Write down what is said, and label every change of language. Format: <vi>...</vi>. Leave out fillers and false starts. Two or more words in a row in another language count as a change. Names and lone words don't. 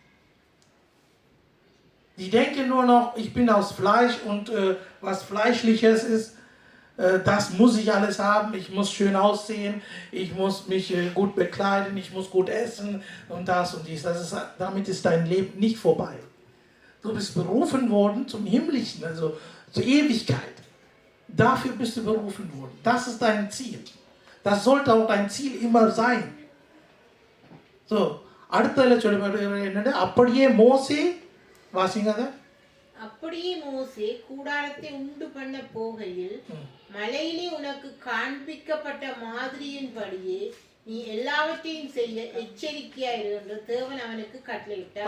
<de>Die denken nur noch, ich bin aus Fleisch und was Fleischliches ist, das muss ich alles haben, ich muss schön aussehen, ich muss mich gut bekleiden, ich muss gut essen und das und dies. Damit ist dein Leben nicht vorbei. Du bist berufen worden zum Himmlischen, also zur Ewigkeit. Dafür bist du berufen worden. Das ist dein Ziel. Das sollte auch dein Ziel immer sein. So,</de> <ta>அடுத்ததுல சொல்லப்படுகிறது என்னன்னா, அப்படியே மோசே வாசிங்க அதை. அப்படியே மோசே கூடாரத்தை உண்டு பண்ண போகையில் மலையிலே உனக்கு காண்பிக்கப்பட்ட மாதிரியின்படியே நீ எல்லாவற்றையும் செய்ய எச்சரிக்கையாயிரு என்று தேவன் அவனுக்கு கட்டளையிட்டார்.</ta>